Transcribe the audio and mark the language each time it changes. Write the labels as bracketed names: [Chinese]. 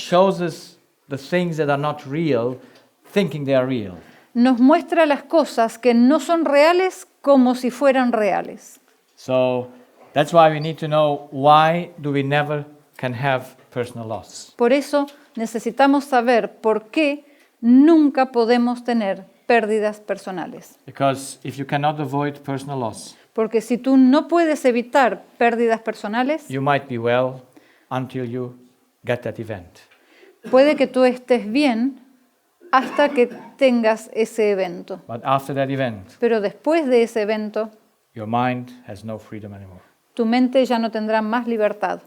[English] shows us the things that are not real, thinking they are real. [Spanish] Nos muestra las cosas que no son reales como si fueran reales. [English] So that's why we need to know why do we never can have personal loss. [Spanish] Por eso necesitamos saber por qué nunca podemos tener pérdidas personales. [English] Because if you cannot avoid personal loss, [Spanish] Porque si tú no puedes evitar pérdidas personales, [English] you might be well until you get that event. [Spanish] puede que tú estés bien hasta que tengas ese evento. [English] But after that event, [Spanish] Pero después de ese evento, [English] your mind has no freedom anymore. [Spanish] tu mente ya no tendrá más libertad.